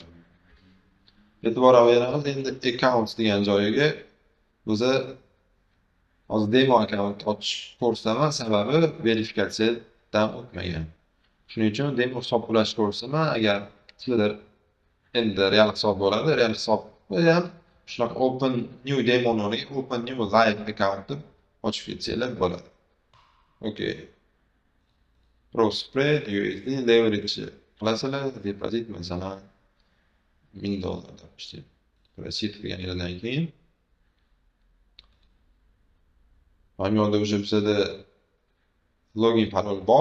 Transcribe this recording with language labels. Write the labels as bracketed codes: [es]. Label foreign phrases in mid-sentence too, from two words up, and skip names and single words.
[uz] E'tibor beramiz, endi accounts degan joyiga o'zi hozir [en] demo account [uz] ochish ko'rsataman, sababi verifikatsiyadan o'tmagan. Shuning uchun demo hisob ulash ko'rsataman. Agar sizlar endi real hisob bo'ladi, real hisob ham shunaqa [en] open new demo [uz] o'rniga [en] open new live account [uz] deb ochib ketsanglar bo'ladi. [en] Okay. Pro spread USD leverage [uz] qilasizlar, depozit masalan $1000 işte. Proceed qilganingizdan keyin mana bu yoqda o'sha bizada login parol bor.